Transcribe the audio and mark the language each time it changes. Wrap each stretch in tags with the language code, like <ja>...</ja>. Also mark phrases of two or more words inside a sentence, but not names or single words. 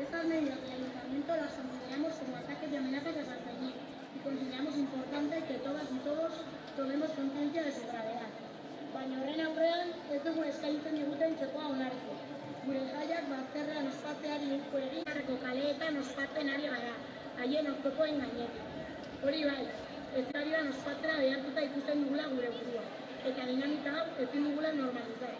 <es>medios del Ayuntamiento las consideramos como ataques y amenazas a San Fermín y consideramos importante que todas y todos tomemos conciencia de su gravedad.</es> <eu>Baina horren aurrean, ez dugu eskaintzen diguten txokoa onartu. Gure jaiak bazterrean ospatzeari uko egin beharreko kaleetan ospatzen ari gara, haien oztopoen gainetik. Hori bai, ezarioan ospatzera behartuta ikusten dugula gure burua, eta dinamika hau ezin dugula normalizatu.</eu>